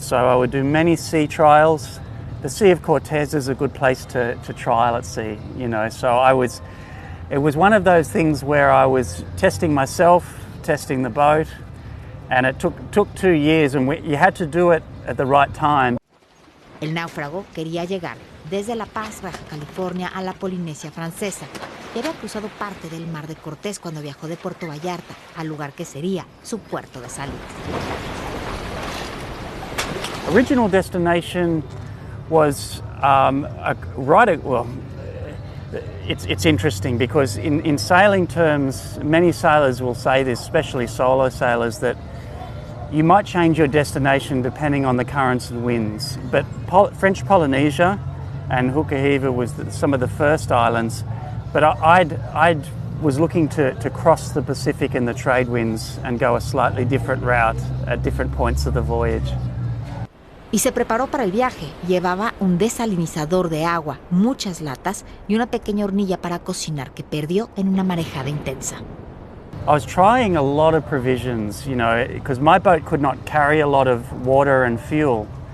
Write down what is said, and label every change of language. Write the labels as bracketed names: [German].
[English] So I would do many sea trials. The Sea of Cortez is a good place to trial at sea, you know. So it was one of those things where I was testing myself, testing the boat, and it took 2 years, and you had to do it at the right time. [Spanish] El náufrago quería llegar desde La Paz, Baja California, a la Polinesia Francesa. Y había cruzado parte del Mar de Cortés cuando viajó de Puerto Vallarta al lugar que sería su puerto de salida. [English] Original destination was it's interesting because in sailing terms, many sailors will say this, especially solo sailors, that you might change your destination depending on the currents and winds. But French Polynesia and Hukahiva was some of the first islands. But I was looking to cross the Pacific in the trade winds and go a slightly different route at different points of the voyage. [Spanish] Y se preparó para el viaje. Llevaba un desalinizador de agua, muchas latas y una pequeña hornilla para cocinar que perdió en una marejada intensa. [English] I was trying a lot of provisions, you know, because my boat could not carry a lot of water and fuel.